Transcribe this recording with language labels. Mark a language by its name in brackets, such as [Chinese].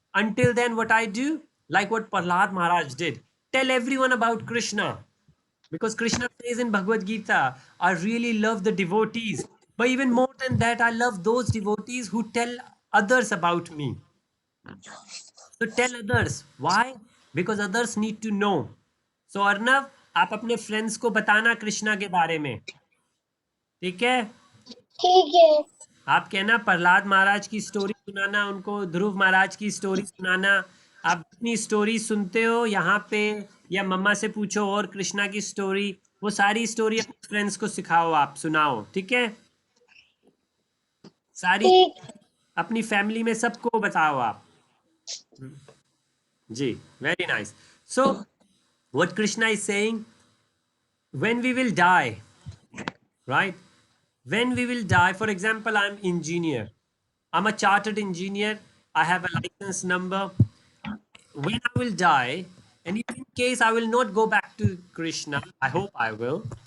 [English] Until then, what I do, like what Prahlad Maharaj did, tell everyone about Krishna. Because Krishna says in Bhagavad Gita, I really love the devotees. But even more than that, I love those devotees who tell others about me. So tell others. Why? Because others need to know. [Hindi] So Arnav, आप अपने friends को बताना कृष्णा के बारे में. ठीक है? ठीक है. आप कहना प्रहलाद महाराज की स्टोरी सुनाना उनको, ध्रुव महाराज की स्टोरी सुनाना. आप जितनी स्टोरी सुनते हो यहाँ पे, या मम्मा से पूछो और कृष्णा की स्टोरी, वो सारी स्टोरी अपने फ्रेंड्स को सिखाओ, आप सुनाओ. ठीक है? सारी ठीक. अपनी फैमिली में सबको बताओ आप. जी, [English] Very nice. So what Krishna is saying, when we will die, right? When we will die, for example, I'm engineer. I'm a chartered engineer. I have a license number. When I will die, and if in case I will not go back to Krishna, I hope I will.